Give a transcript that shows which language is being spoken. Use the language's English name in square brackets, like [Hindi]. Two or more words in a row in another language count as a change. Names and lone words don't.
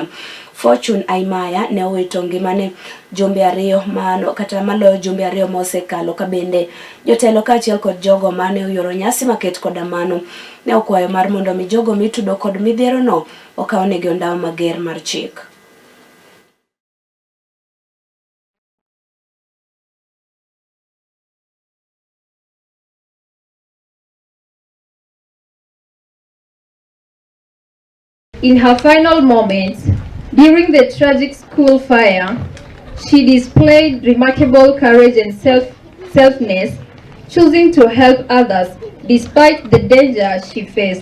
[Luo (Kenya and Tanzania)] Fortune Aimaya ne owitonge mane jumbe ariyo mano kata maloyo jumbe ariyo mosekalo ka bende jotelo kaachiel kod jogo mane oyoro nyasi maket koda mano ne okwayo mar mondo mi jogo mitudo kod midhiero no okawnegi ondawo mager mar chik. [English] In her final moments, during the tragic school fire, she displayed remarkable courage and selflessness, choosing to help others despite the danger she faced.